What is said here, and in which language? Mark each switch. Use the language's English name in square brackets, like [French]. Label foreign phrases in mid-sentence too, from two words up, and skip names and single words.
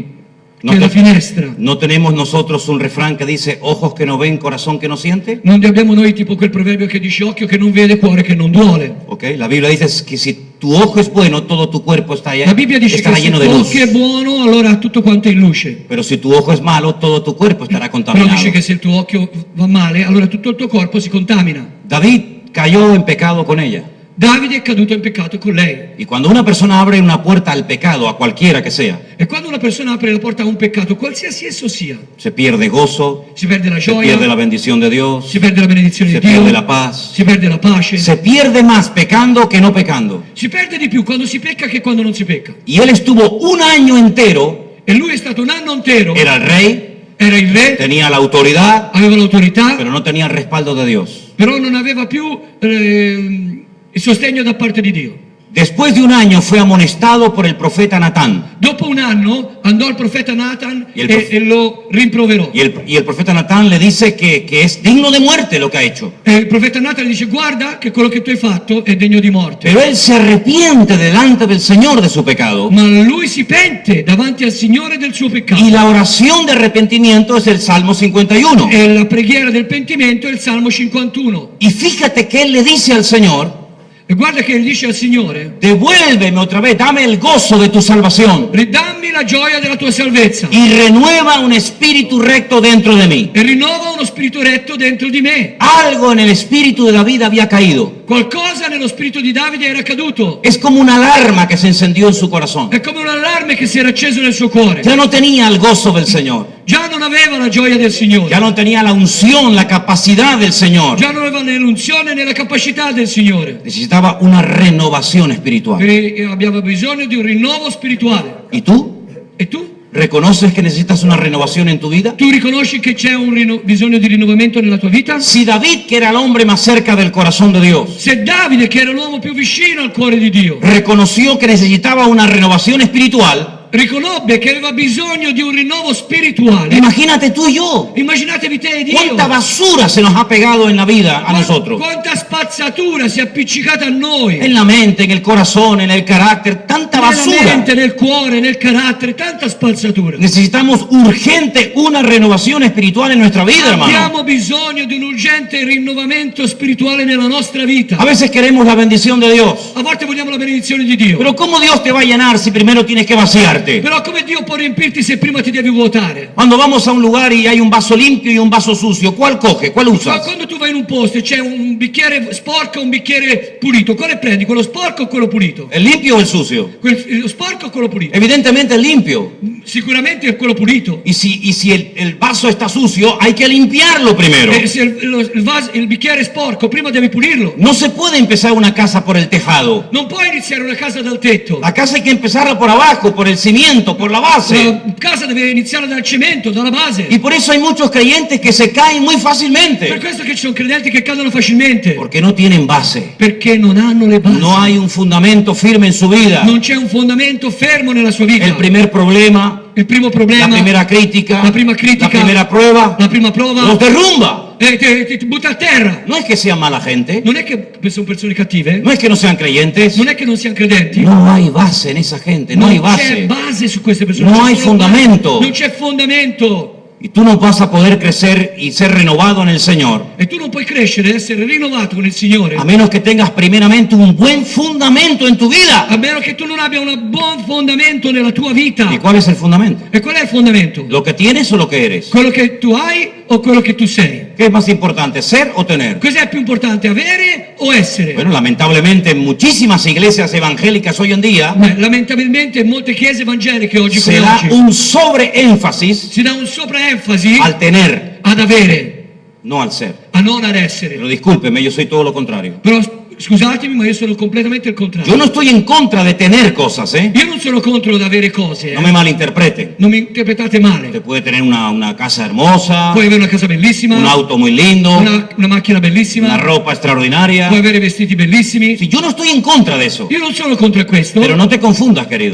[Italian] No, che la finestra. [Spanish] no tenemos nosotros un refrán que dice ojos que no ven, corazón que no siente. [Italian] Non abbiamo noi tipo quel proverbio che dice occhio che non vede, cuore che non duole. [Spanish] Okay, la Biblia dice que si tu ojo es bueno, todo tu cuerpo [Italian] La Bibbia dice [Spanish] estará [Italian] che se [Spanish] lleno [Italian] il [Spanish] de [Italian] tuo [Spanish] luz. [Italian] occhio è buono, allora tutto quanto è in luce. [Spanish] Pero si tu ojo es malo, todo tu cuerpo estará [Italian] Però [Spanish] contaminado. [Italian] dice che se il tuo occhio va male, allora tutto il tuo corpo si contamina. [Spanish] David cayó en pecado con ella. [Italian] Davide è caduto in peccato con lei. [Spanish] Y cuando una persona abre una puerta al pecado, a cualquiera que sea, [Italian] E quando una persona apre la porta a un peccato, qualsiasi esso sia, [Spanish] se pierde gozo, [Italian] si perde la [Spanish] se [Italian] gioia, [Spanish] pierde la bendición de Dios, [Italian] si perde la benedizione [Spanish] se [Italian] di Dio, [Spanish] pierde la paz, [Italian] si perde la pace, [Spanish] se pierde más pecando que no pecando. [Italian] si perde di più quando si pecca che quando non si pecca. [Spanish] Y él estuvo un año entero, [Italian] E lui è stato un anno intero, [Spanish] era el rey, [Italian] era il re, [Spanish] tenía la autoridad, [Italian] aveva l'autorità, [Spanish] pero no tenía el respaldo de Dios. [Italian] però non aveva più il sostegno da parte di Dio. [Spanish] Después de un año fue amonestado por el profeta Natán. [Italian] Dopo un anno andò il profeta Nathan E il prof- e lo rimproverò. [Spanish] Y el profeta Natán le dice que es digno de muerte lo que ha hecho. [Italian] E il profeta Nathan gli dice guarda che quello che tu hai fatto è degno di morte. [Spanish] Pero él se arrepiente delante del Señor de su pecado. [Italian] Ma lui si pente davanti al Signore del suo peccato. [Spanish] Y la oración de arrepentimiento es el Salmo 51. [Italian] E la preghiera del pentimento è il Salmo 51. [Spanish] Y fíjate que él le dice al Señor, [Italian] E guarda che dice al Signore, [Spanish] devuélveme otra vez, dame el gozo de tu salvación [Italian] ridammi la gioia della tua salvezza [Spanish] y renueva un espíritu recto dentro de mí. [Italian] e rinnova uno spirito retto dentro di me. [Spanish] Algo en el espíritu de David había caído. [Italian] Qualcosa nello spirito di Davide era caduto. [Spanish] Es como una alarma que se encendió en su corazón. [Italian] È come un allarme che si era acceso nel suo cuore. [Spanish] Ya no tenía el gozo del Señor. [Italian] Già non aveva la gioia del Signore. [Spanish] Ya no tenía la unción, la capacidad del Señor. [Italian] Già non aveva né l'unzione né la capacità del Signore. [Spanish] Necesitaba una renovación espiritual. [Italian] E abbiamo bisogno di un rinnovo spirituale. [Spanish] ¿Y tú? [Italian] E tu? [Spanish] ¿Reconoces que necesitas una renovación en tu vida? [Italian] Tu riconosci che c'è un bisogno di rinnovamento nella tua vita? [Spanish] Si David, que era el hombre más cerca del corazón de Dios, [Italian] Se Davide, che era l'uomo più vicino al cuore di Dio, [Spanish] reconoció que necesitaba una renovación espiritual, [Italian] riconobbe che aveva bisogno di un rinnovo spirituale, [Spanish] imagínate tú y yo. [Italian] immaginatevi te e Dio. [Spanish] ¿Cuánta basura se nos ha pegado en la vida a nosotros? [Italian] Quanta spazzatura si è appiccicata a noi, [Spanish] En la mente, en el corazón, en el carácter, [Italian] tanta nella [Spanish] basura. [Italian] mente, nel cuore, nel carattere, tanta spazzatura. [Spanish] Necesitamos urgente una renovación espiritual en nuestra vida, hermano. [Italian] Abbiamo bisogno di un urgente rinnovamento spirituale nella nostra vita. [Spanish] A veces queremos la bendición de Dios. [Italian] A volte vogliamo la benedizione di Dio. [Spanish] Pero ¿cómo Dios te va a llenar si primero tienes que vaciarte? [Italian] Però come Dio può riempirti se prima ti devi vuotare? [Spanish] Cuando vamos a un lugar y hay un vaso limpio y un vaso sucio, ¿cuál coge? ¿Cuál [Italian] Ma [Spanish] usas? [Italian] quando tu vai in un posto e c'è un bicchiere sporco e un bicchiere pulito, quale prendi? Quello sporco o quello pulito? [Spanish] ¿El limpio o el sucio? [Italian] Lo sporco o quello pulito? [Spanish] Evidentemente el limpio. [Italian] Sicuramente è quello pulito. [Spanish] Y si el vaso está sucio, hay que limpiarlo primero. [Italian] E se il bicchiere è sporco, prima devi pulirlo. [Spanish] No se puede empezar una casa por el tejado. [Italian] Non puoi iniziare una casa dal tetto. [Spanish] La casa hay que empezarla por abajo, por el cimiento, por la base. [Italian] La casa deve iniziare dal cemento, dalla base. [Spanish] Y por eso hay muchos creyentes que se caen muy [Italian] Per [Spanish] fácilmente. [Italian] questo che ci sono credenti che cadono facilmente. [Spanish] Porque no tienen base. [Italian] Perché non hanno le basi. [Spanish] No hay un fundamento firme en su vida. [Italian] Non c'è un fondamento fermo nella sua vita. [Spanish] El primer problema, [Italian] Il primo problema, [Spanish] la primera crítica, [Italian] la prima critica, [Spanish] la primera prueba, [Italian] la prima prova, [Spanish] los derrumba. [Italian] ti butta a terra. [Spanish] No es que sean mala gente, [Italian] Non è che sono persone cattive, [Spanish] no es que no sean creyentes. [Italian] non è che non siano credenti. [Spanish] No hay base en esa gente, no hay [Italian] Non c'è [Spanish] base. [Italian] base su queste persone. [Spanish] No [Italian] c'è [Spanish] hay [Italian] solo [Spanish] fundamento. [Italian] base. Non c'è fondamento. [Spanish] Y tú no vas a poder crecer y ser renovado en el Señor, [Italian] E tu non puoi crescere e essere rinnovato con il Signore [Spanish] a menos que tengas primeramente un buen fundamento en tu vida. [Italian] a meno che tu non abbia un buon fondamento nella tua vita. [Spanish] ¿Y cuál es el fundamento? [Italian] E qual è il fondamento? [Spanish] ¿Lo que tienes o lo que eres? [Italian] Quello che tu hai o quello che tu sei? [Spanish] ¿Qué es más importante, ser o tener? [Italian] Cos'è più importante, avere o essere? [Spanish] Bueno, lamentablemente en muchísimas iglesias evangélicas hoy en día [Italian] Beh, lamentabilmente in molte chiese evangeliche oggi come [Spanish] se da [Italian] oggi [Spanish] un sobreénfasis [Italian] si dà un sopraenfasi [Spanish] al tener, [Italian] ad avere, [Spanish] no al ser. [Italian] a non ad essere. [Spanish] Pero discúlpeme, yo soy todo lo contrario. [Italian] Però scusatemi, ma io sono completamente il contrario. [Spanish] Yo no estoy en contra de tener cosas, ¿eh? [Italian] Io non sono contro ad avere cose, [Spanish] No me malinterpreten. [Italian] non mi interpretate male. [Spanish] Usted puede tener una casa hermosa, [Italian] Puoi avere una casa bellissima, [Spanish] un auto muy lindo, [Italian] una macchina bellissima, [Spanish] una ropa extraordinaria. [Italian] puoi avere vestiti bellissimi. [Spanish] Sí, yo no estoy en contra de eso. [Italian] Io non sono contro questo, [Spanish] Pero no te confundas, querido.